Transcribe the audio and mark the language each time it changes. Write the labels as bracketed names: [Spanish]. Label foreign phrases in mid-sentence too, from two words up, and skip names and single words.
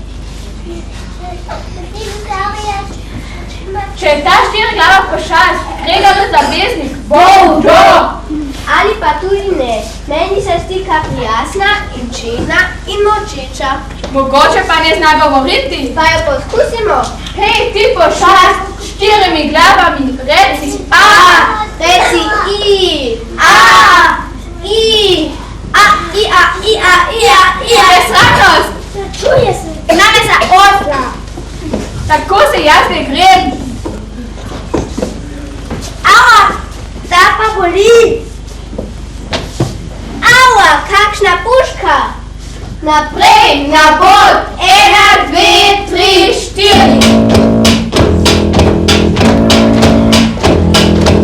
[Slovenian] Če je ta 4 glava pošast, Gregorjev zaveznik, bo to. Ali pa tudi ne. Meni se zdi kar jasna in čedna in močeča. Mogoče pa ne zna govoriti. Pa jo poskusimo. Hej, ti pošast s 4 glavami, reci A. Reci I. A. I. A, I, A, I, A, I, A, I, A. Nesramnost. Čuje se. Name se osla. Tako se jaz ne grem. Aua, ta pa boli. Aua, kakšna puška. Naprej, na bod. 1, 2, 3, 4.